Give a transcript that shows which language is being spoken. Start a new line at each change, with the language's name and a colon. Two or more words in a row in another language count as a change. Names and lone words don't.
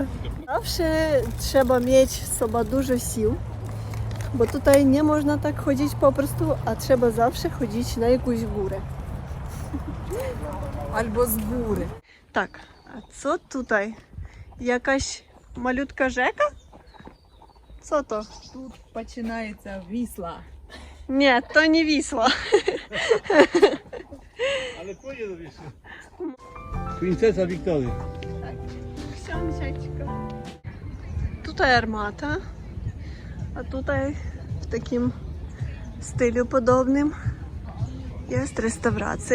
Polish: Zawsze trzeba mieć w sobie dużo sił, bo tutaj nie można tak chodzić po prostu, a trzeba zawsze chodzić na jakąś górę. Albo z góry. Tak, a co tutaj? Jakaś malutka rzeka? Co to?
Ukrainian: Тут починається Вісла.
Polish: Nie, to nie Wisła. Ale płynie do Wisły. Princesa Wiktoria. Książeczka. Tutaj armata, a tutaj w takim stylu podobnym jest restauracja.